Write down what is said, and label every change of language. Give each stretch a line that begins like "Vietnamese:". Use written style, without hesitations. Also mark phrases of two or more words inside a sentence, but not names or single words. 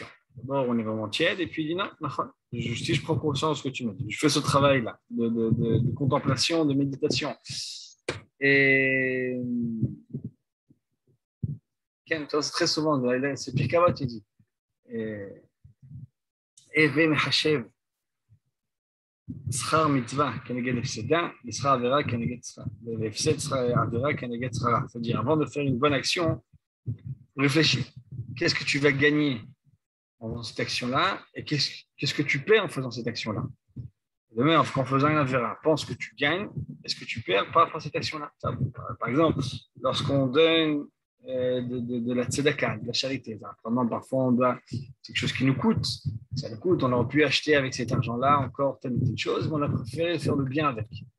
French: D'abord, on est vraiment tiède, et puis il dit non, si je prends conscience de ce que tu me dis, je fais ce travail-là de contemplation, de méditation. Et très souvent, c'est Pirkavot, il dit
Hebrew: הוי מחשב שכר מצווה כנגד הפסדה, ושכר עבירה כנגד שכר, והפסד שכר עבירה כנגד שכרה.
French: C'est-à-dire, avant de faire une bonne action, réfléchis. Qu'est-ce que tu vas gagner en faisant cette action-là, et qu'est-ce que tu perds en faisant cette action-là? De même, en faisant une avéra, pense que tu gagnes, est-ce que tu perds par rapport à cette action-là? Par exemple, lorsqu'on donne de la tzedaka, de la charité, parfois on doit, c'est quelque chose qui nous coûte, ça nous coûte, on aurait pu acheter avec cet argent-là encore telle ou telle chose, mais on a préféré faire le bien avec.